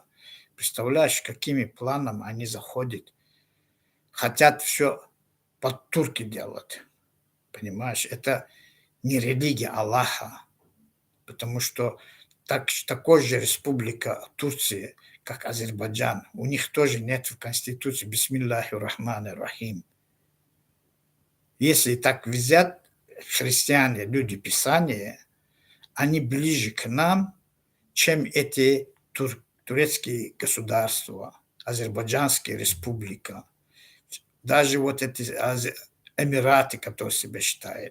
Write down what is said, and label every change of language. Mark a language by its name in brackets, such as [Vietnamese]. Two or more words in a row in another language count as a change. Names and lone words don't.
[Russian] Представляешь, какими планами они заходят. Хотят все под турки делать. Понимаешь, это не религия Аллаха. Потому что такой же республика Турции, как Азербайджан, у них тоже нет в Конституции [Arabic] بسم الله الرحمن الرحيم. [Russian] Если так взять, христиане, люди Писания, они ближе к нам, чем эти турецкие государства, Азербайджанская республика. Даже вот эти Эмираты, которые себя считают.